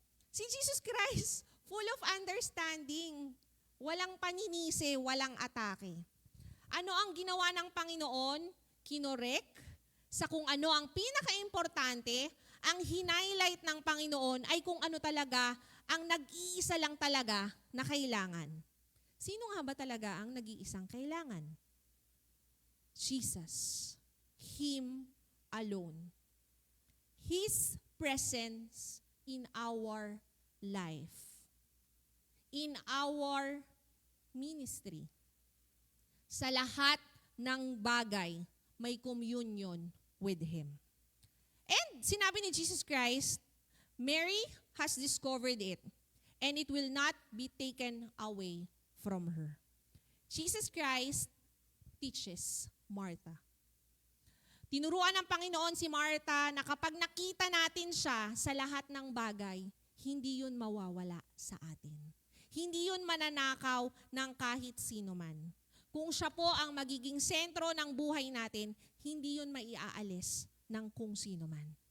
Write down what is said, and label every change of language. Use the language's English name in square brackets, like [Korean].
[English] Si Jesus Christ, full of understanding. [Filipino] Walang paninisi, walang atake. Ano ang ginawa ng Panginoon? Kinorek sa kung ano ang pinaka-importante, ang hinighlight ng Panginoon ay kung ano talaga ang nag-iisa lang talaga na kailangan. Sino nga ba talaga ang nag-iisang kailangan? [English] Jesus. Him alone. His presence in our life. In our ministry. [Filipino] Sa lahat ng bagay, may [English] communion with Him. And [Filipino] sinabi ni [English] Jesus Christ, Mary has discovered it, and it will not be taken away from her. Jesus Christ teaches Martha. [Filipino] Tinuruan ng Panginoon si Martha na kapag nakita natin siya sa lahat ng bagay, hindi yun mawawala sa atin. Hindi yun mananakaw ng kahit sino man. Kung siya po ang magiging sentro ng buhay natin, hindi yun maiaalis ng kung sino man.